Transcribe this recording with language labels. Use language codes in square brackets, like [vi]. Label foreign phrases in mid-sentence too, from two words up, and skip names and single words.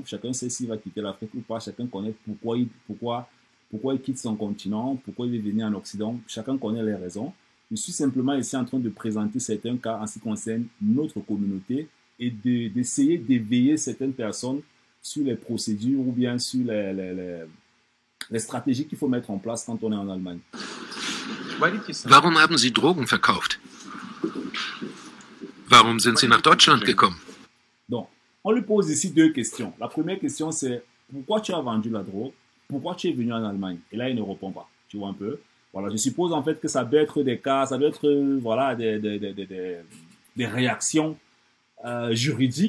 [fr] Chacun sait s'il va quitter l'Afrique ou pas. Chacun connaît pourquoi il quitte son continent, pourquoi il veut venir en Occident. Chacun connaît les raisons. Je suis simplement ici en train de présenter certains cas en ce qui concerne notre communauté et d'essayer d'éveiller certaines personnes sur les procédures ou bien sur les stratégies qu'il faut mettre en place quand on est en Allemagne. [de] Warum haben Sie Drogen verkauft? Warum sind Sie nach Deutschland gekommen? [fr] Donc, on lui pose ici deux questions. La première question, c'est pourquoi tu as vendu la drogue? Pourquoi tu es venu en Allemagne? Et là, il ne répond pas. Tu vois un peu? Voilà, je suppose en fait que ça doit être des cas, ça doit être voilà, des réactions juridiques.